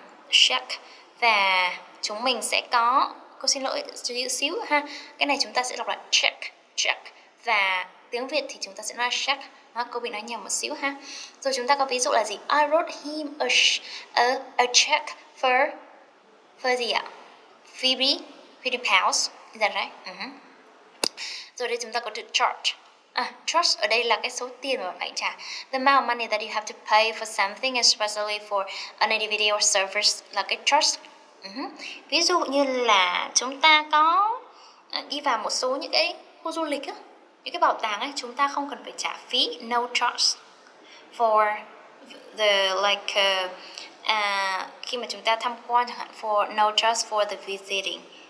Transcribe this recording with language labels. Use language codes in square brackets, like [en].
[vi] Check. Và chúng mình sẽ có, cô xin lỗi chút xíu ha. Cái này chúng ta sẽ đọc là check. Check. Và tiếng Việt thì chúng ta sẽ nói check. Cô bị nói nhầm một xíu ha. Rồi chúng ta có ví dụ là gì? [en] I wrote him a check for gì ạ? 50 pounds. Is that right? [vi] Rồi đây chúng ta có từ charge. Charge ở đây là cái số tiền mà bạn phải trả. [en] The amount of money that you have to pay for something, especially for an individual service, là cái charge. [vi] Ví dụ như là chúng ta có đi vào một số những cái khu du lịch á, những cái bảo tàng ấy, chúng ta không cần phải trả phí, no charge for the like khi mà chúng ta tham quan chẳng hạn, for no charge for the visiting.